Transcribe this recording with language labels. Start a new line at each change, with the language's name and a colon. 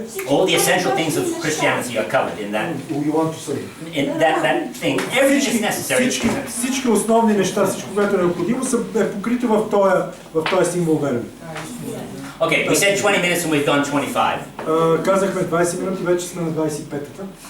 English: All the essential things of Christianity are covered in that. You want to say? In that thing, everything is necessary.
Bulgarian: Всички основни неща, всичко, което е необходимо, е покрито в този символ вера.
English: Okay, we said 20 minutes and we've gone 25.
Bulgarian: Казахме 20 минути, вече сме на 25-та.